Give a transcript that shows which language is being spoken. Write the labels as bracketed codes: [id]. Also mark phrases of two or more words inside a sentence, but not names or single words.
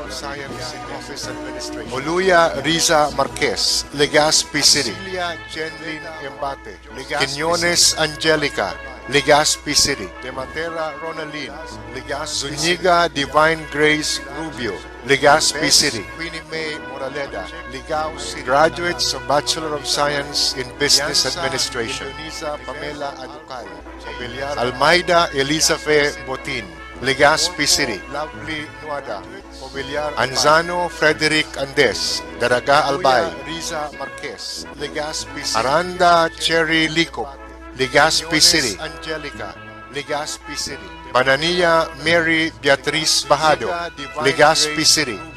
[en] Oluya Riza Marquez, LEGAZPI City. Quinones Angelica, LEGAZPI City. Dematera Ronaline, Zuniga Divine Grace Rubio, LEGAZPI City. Graduates of Bachelor of Science in Business Administration, Almeida Elizabeth Botin, LEGAZPI City. Anzano Frederick Andes, Daraga Albay. Aranda Cherry Licop, LEGAZPI City. Banania Mary Beatriz Bajado, LEGAZPI City.